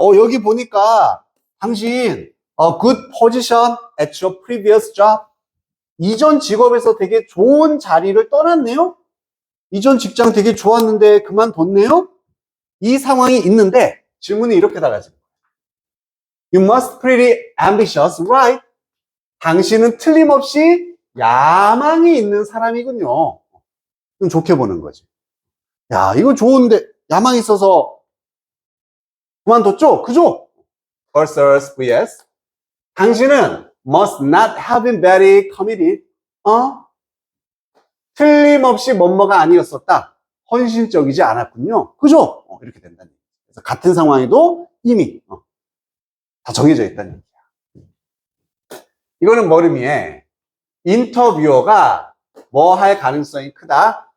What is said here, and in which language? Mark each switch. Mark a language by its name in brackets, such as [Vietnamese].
[Korean] 여기 보니까 당신 [English] good position at your previous job. [Korean] 이전 직업에서 되게 좋은 자리를 떠났네요. 이전 직장 되게 좋았는데 그만뒀네요. 이 상황이 있는데 질문이 이렇게 달라져요. [English] You must pretty ambitious, right? [Korean] 당신은 틀림없이 야망이 있는 사람이군요. 좀 좋게 보는 거지. 야, 이거 좋은데 야망이 있어서 그만뒀죠? 그죠? [English] versus vs. [Korean] 당신은 [English] must not have been very committed. [Korean] 틀림없이 뭐뭐가 아니었었다. 헌신적이지 않았군요. 그죠? 이렇게 된다는 얘기죠. 그래서 같은 상황에도 이미 다 정해져 있다는 얘기야. 이거는 뭐 의미해? 인터뷰어가 뭐 할 가능성이 크다?